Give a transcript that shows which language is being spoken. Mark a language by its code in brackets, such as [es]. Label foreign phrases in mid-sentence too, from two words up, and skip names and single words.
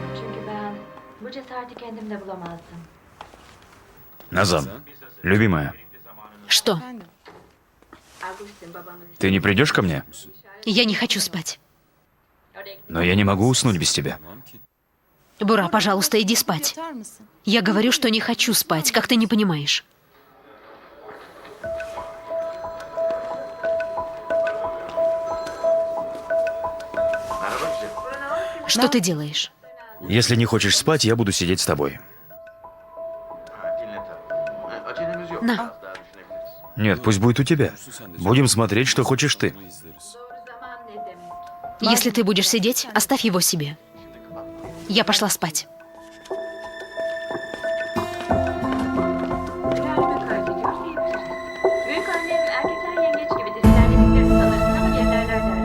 [tr] Çünkü ben bu cesareti kendimde bulamazdım. [ru] Назад. Любимая, Что? [tr] Августин babamın [ru] ты не придешь ко мне? Я не хочу спать. Но я не могу уснуть без тебя. Бура, пожалуйста, иди спать. Я говорю, что не хочу спать, как ты не понимаешь. Что ты делаешь? Если не хочешь спать, я буду сидеть с тобой. На. Нет, пусть будет у тебя. Будем смотреть, что хочешь ты. [tr] zaman ne demek? [ru] Если ты будешь сидеть, оставь его себе. Я пошла спать. [tr] Kalbime karşı göz diyebilirim. Büyük annem erkekler yengeç gibidir. İlerlediklerini sanırsın ama gerilerler der.